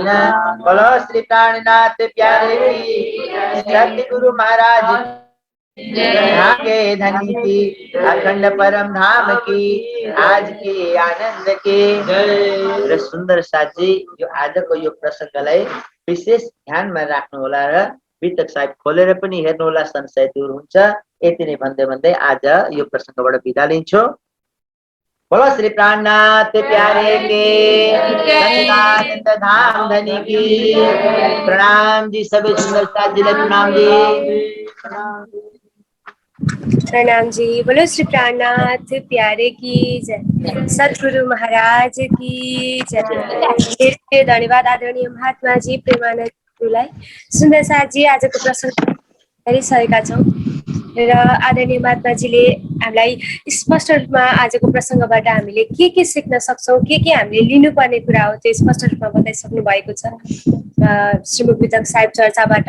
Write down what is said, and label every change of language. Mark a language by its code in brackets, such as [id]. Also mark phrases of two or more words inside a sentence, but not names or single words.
[hi] बोलो श्री प्राणनाथ प्यारे की। सतगुरु महाराज के धनी की, अखंड परम धाम की, आज की आनंद की। [ne] र सुन्दर साथजी यो आजको यो प्रसङ्गलाई विशेष ध्यानमा राख्नु होला र वितक साहेब खोलेर पनि हेर्नु होला, संशय दूर हुन्छ। यति नै भन्दै भन्दै आज यो प्रसङ्गबाट बिदा लिन्छु। [hi] बोलो श्री प्राणनाथ प्यारे के, सच्चिदानंद धाम धनी की। [ne] प्रणाम जी सबै सुन्दर साथजीलाई प्रणाम जी। प्रणाम जी। [hi] बोलो श्री प्राणनाथ प्यारे की जय, सतगुरु महाराज की जय। [ne] धेरै धेरै धन्यवाद आदरणीय महात्मा जी प्रेमानन्द गुरुलाई। सुन्दर साथजी आजको प्रसङ्ग हेरिसकेका छौँ र आदरणीय महात्माजीले हामीलाई स्पष्ट रूपमा आजको प्रसङ्गबाट हामीले के सिक्न सक्छौँ, के हामीले लिनुपर्ने कुरा हो त्यो स्पष्ट रूपमा बताइसक्नु भएको छ श्रीमुख वितक साहिब चर्चाबाट।